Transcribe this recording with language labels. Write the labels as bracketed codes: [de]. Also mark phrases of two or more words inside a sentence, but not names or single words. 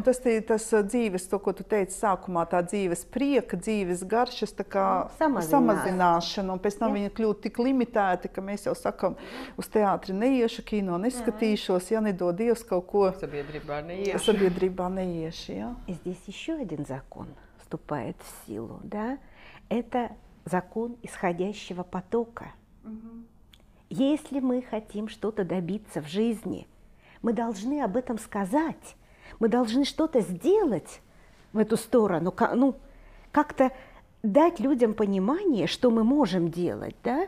[lv] Un tas dzīves, to, ko tu teici sākumā, tā dzīves prieka, dzīves garšas, tā kā samazināšana, un pēc tam viņi kļūt tik limitēti, ka mēs jau sakam, uz teātri neiešu, kino neskatīšos, ja nedod Dievs kaut ko sabiedrībā neiešu. Ja? [ru] Здесь еще один закон вступает в силу, да? Это закон исходящего потока. Если мы хотим что-то добиться в жизни, мы должны об этом сказать, мы должны что-то сделать в эту сторону, как-то дать людям понимание, что мы можем делать, да?